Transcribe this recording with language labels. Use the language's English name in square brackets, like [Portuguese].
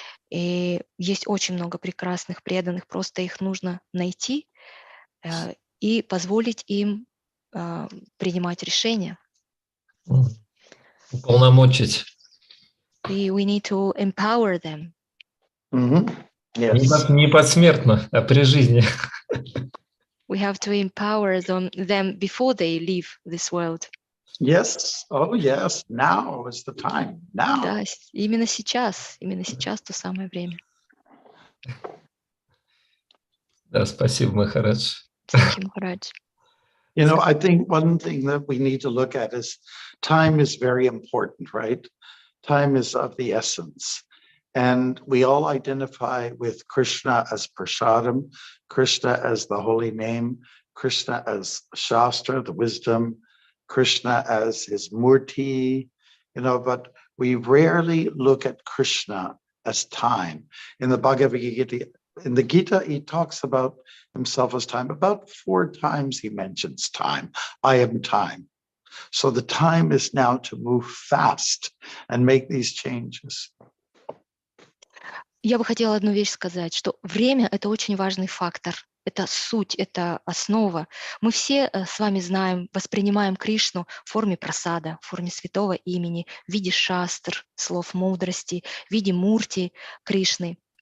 [Russian] И есть очень много прекрасных преданных, просто их нужно найти и позволить им принимать решения. Уполномочить. [English] We need to empower them. Yes. [Russian] Не посмертно, а при жизни. [English] We have to empower them before they leave this world. Yes. Oh, yes. Now is the time. Now. [Russian] Да, именно сейчас то самое время. Да, спасибо, Махарадж. [English] Thank you, Maharaj. You know, I think one thing that we need to look at is time is very important, right? Time is of the essence. And we all identify with Krishna as Prasadam, Krishna as the holy name, Krishna as Shastra, the wisdom, Krishna as his Murti, you know, but we rarely look at Krishna as time. In the Bhagavad Gita, he talks about himself as time. About 4 times he mentions time. I am time. So the time is now to move fast and make these changes. [Russian] Я бы хотела одну вещь сказать, что время — это очень важный фактор. Это суть, это основа. Мы все с вами знаем, воспринимаем Кришну в форме прасада, в форме святого имени, в виде шастр, слов мудрости, в виде мурти Кришны.